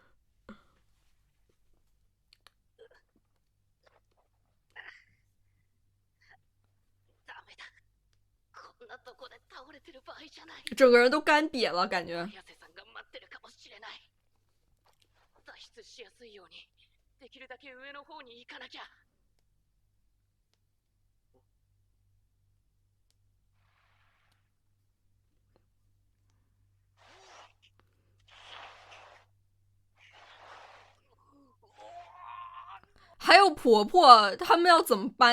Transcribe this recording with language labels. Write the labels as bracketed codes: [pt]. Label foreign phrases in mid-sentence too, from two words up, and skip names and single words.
[zh] 整个人都干瘪了，感觉。 [ja] 脱出しやすいようにできるだけ上の方に行かなきゃ。 [zh] 还有婆婆，他们要怎么搬？